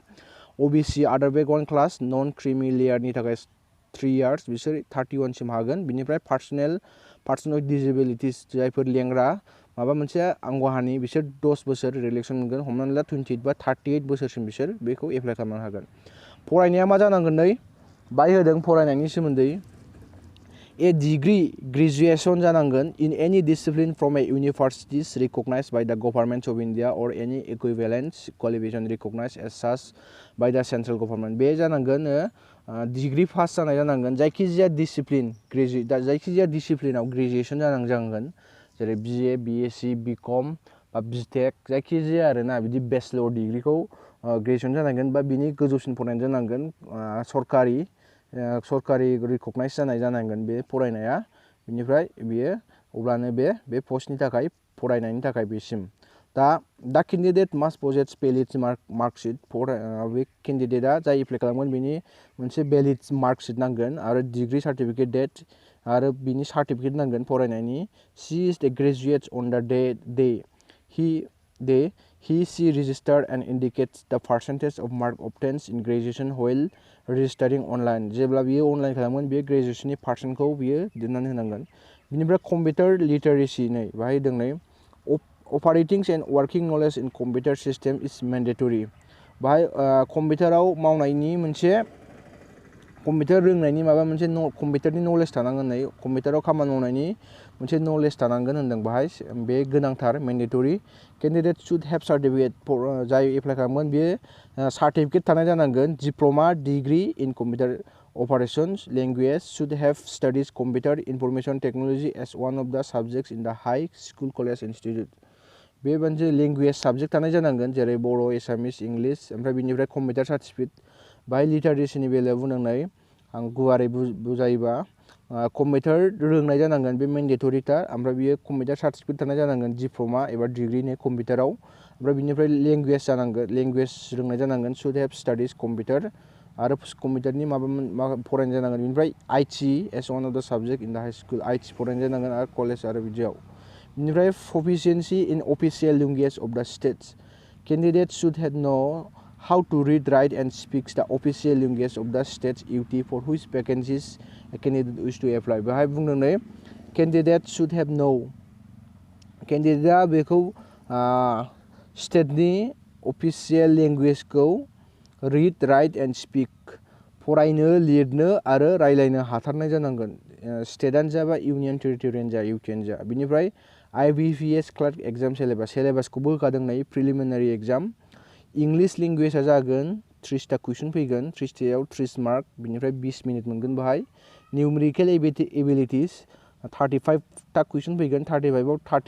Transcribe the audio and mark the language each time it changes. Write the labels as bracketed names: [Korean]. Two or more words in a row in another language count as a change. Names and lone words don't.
[English] OBC other background class non creamy layerनि [Bodo] थाखाय 3 इयार्स बिसोर 31 सिम हागोन। बिनिफ्राय [English] personal disabilities [Bodo] जायफोर लेंग्रा माबा मोनसे आंगहानि बिसोर 10 बोसोर रिलेक्सन मोनगोन। हमनानै ला 28 बा 38 बोसोरसिम बिसोर बेखौ एप्लाइ खालामनो हागोन। फरायनाया मा जानांगोन नै बाय होदों फरायनायनि सोमोन्दै [English] A degree graduation जानांगोन in any discipline from a universities recognized by the government of India or any equivalent qualification recognized as such by the central government. [Bodo] बे जानांगोन डिग्री पास जानाय जानांगोन जायखिजाया डिसिप्लिन जायखिजाया डिसिप्लिनाव ग्रेजुएसन जानांगोन जेरै BA, BSc, BCom बा BTech जायखिजाया आरोना बिदि [English] bachelor degreeखौ [Bodo] ग्रेजुएसन जानांगोन बा बिनि गोजौसिन फरायनाय जानांगोन सरकारि रिकगनाइज जानाय जानांगोन बे फरायनाया बिनिफ्राय बियो अब्लानो बे पस्टनि थाखाय फरायनायनि थाखाय बेसिम दा [English] candidate must possess valid marksheet [Bodo] बे केन्डिडेटआ जाय एप्लाइ खालामगोन बिनि मोनसे [English] valid marksheet [Bodo] नांगोन आरो [English] degree certificate date [Bodo] आरो बिनि सार्टिफिकेट नांगोन फरायनायनि [English] she is the graduate on the day he registered and indicates the percentage of mark obtained in graduation while registering online [Bodo] जेब्ला बियो अनलाइन खालामगोन बियो ग्रेजुएशननि पार्सेन्टखौ बियो दोननानै होनांगोन बिनिफ्राय [English] computer literacy [Bodo] नै बाहाय दों नै [English] operating and working knowledge in computer system is mandatory [Bodo] बाहाय कम्पिउटाराव मावनायनि मोनसे कम्पिउटार रोंनायनि माबा मोनसे कम्पिउटारनि नलेज थानांगोन नै कम्पिउटाराव खामानि मावनायनि मोनसे नलेज थानांगोन होनदों बाहाय बे गोनांथार [English] mandatory candidate should have certificate [Bodo] जाय एप्लाइ खालामगोन बियो सार्टिफिकेट थानाय जानांगोन [English] diploma degree in computer operations language should have studied computer information technology as one of the subjects in the high school college institute [Bodo] बे मोनसे [English] language subject [Bodo] थानाय जानांगोन जेरै बर' एसामिस इंलिश ओमफ्राय बिनिफ्राय कम्पिउटार सार्टिफिकेट बाहाय लिटारेसिनि बेलायाव बुंनाय आं गुवारै बुजायोबा कम्पिउटार रोंनाय जानांगोन बे मेन्डेटरिथार ओमफ्राय बियो कम्पिउटार सार्टिफिकेट थानाय जानांगोन डिप्ल'मा एबा डिग्रीनि कम्पिउटाराव ओमफ्राय बिनिफ्राय लेंगुवेज जानांगोन लेंगुवेज रोंनाय जानांगोन [English] should have studies computer [Bodo] आरो कम्पिउटारनि माबा फरायनाय जानांगोन बिनिफ्राय IT एस [English] one of the subject in the high school IT [Bodo] फरायनाय जानांगन आरो कलेज आरो बिदियाव बिनिफ्राय [English] proficiency in official language of the states candidates should have know how to read write and speak the official language of the states UT for which vacancies a candidate wish to apply [Bodo] बेहाय बुंदों नै [English] candidate should have know candidateआ [Bodo] बेखौ स्टेटनि [English] official languageखौ read write and speak [Bodo] फरायनो लिरनो आरो रायलायनो हाथारनाय जानांगोन स्टेटआनो जा बा [English] union territoryआनो [Bodo] जा UTआनो जा बिनिफ्राय IBPS [English] clerk exam syllabusखौबो [Bodo] होखादों नै [English] preliminary exam English languageआ [Bodo] जागोन 30टा कुइसन फैगोन 30टायाव 30 मार्क बिनिफ्राय 20 मिनिट मोनगोन बाहाय [English] numerical abilities [Bodo] 35टा कुइसन फैगोन 35आव